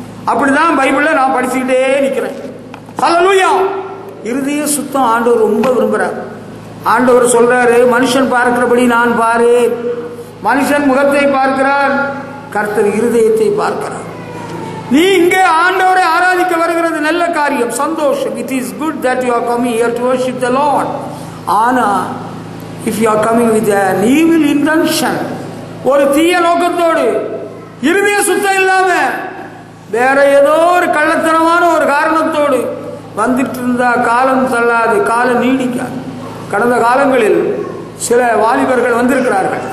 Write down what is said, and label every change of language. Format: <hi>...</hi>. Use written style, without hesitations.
<ta>அப்படிதான் பைபிள்ல நான் படிச்சுக்கிட்டே நிற்கிறேன். ஹல்லேலூயா! இருதய சுத்தம் ஆண்டவர் ரொம்ப விரும்புகிறார். ஆண்டவர் சொல்றாரு, மனுஷன் பார்க்கிறபடி நான் பாரு. மனுஷன் முகத்தை பார்க்கிறார், கர்த்தர் இருதயத்தை பார்க்கிறார். நீ இங்கே ஆண்டவரை ஆராதிக்க வருகிறது நல்ல காரியம், சந்தோஷம்.</ta> <en>It is good that you are coming here to worship the Lord.</en> <ta>ஆனா</ta> <en>if you are coming with an evil intention,</en> <ta>ஒரு தீய நோக்கத்தோடு, இருதய சுத்தம் இல்லாம வேற ஏதோ ஒரு கள்ளத்தனமான ஒரு காரணத்தோடு வந்துட்டு இருந்தா காலம் தள்ளாது, காலம் நீடிக்காது. கடந்த காலங்களில் சில வாலிபர்கள் வந்திருக்கிறார்கள்.</ta>